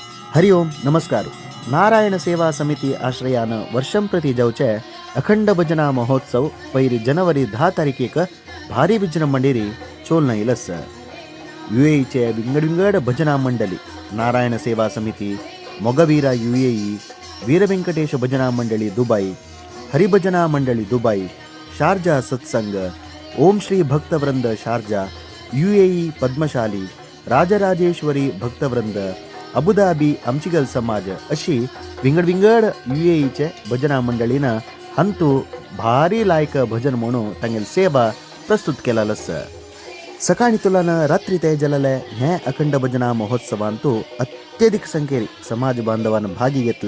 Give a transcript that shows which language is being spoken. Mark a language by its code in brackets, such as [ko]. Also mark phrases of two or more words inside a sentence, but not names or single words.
[kok] हरिओम नमस्कार. नारायण सेवा समिती आश्रयानं वर्षं प्रति जावचे अखंड भजना महोत्सव पैरी जनवरी 10 तारखेक भारी विजृंभणेरी चोलनं इलस. UAEचे विंगड भजना मंडळी नारायण सेवा समिती, मोगवीरा UAE, वीर व्यंकटेश भजना मंडळी दुबई, हरिभजना मंडळी दुबई, शारजा सत्संग, ओम श्री भक्तवृंद शारजा, UAE पद्मशाली, राजराजेश्वरी भक्तवृंद, अबुधाबी आमचिगल समाज अशी विंगड UAEचे भजना मंडळीनं हंतू भारी लायक भजन म्हणून तांगेल सेवा प्रस्तुत केलालस. सकाळी तुलानं रात्री ते जलले हे अखंड भजना महोत्सवांतू अत्यधिक संख्येन समाज बांधवान भागी घेतले.